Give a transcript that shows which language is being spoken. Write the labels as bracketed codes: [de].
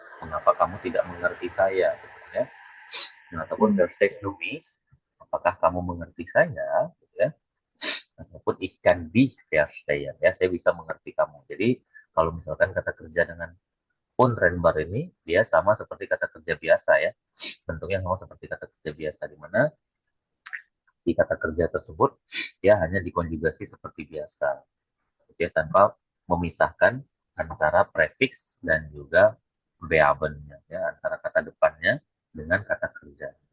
[id] Mengapa kamu tidak mengerti saya? Gitu, ya. Nah, ataupun Hmm. [de] verstehst du mich? [id] Apakah kamu mengerti saya? Gitu, ya. Ataupun [de] ich kann dich verstehen. [id] Ya, saya bisa mengerti kamu. Jadi, kalau misalkan kata kerja dengan untrennbar ini, dia sama seperti kata kerja biasa ya. Bentuknya sama seperti kata kerja biasa, di mana si kata kerja tersebut ya hanya dikonjugasi seperti biasa, ya, tanpa memisahkan antara prefix dan juga verbennya, ya, antara kata depannya dengan kata kerja.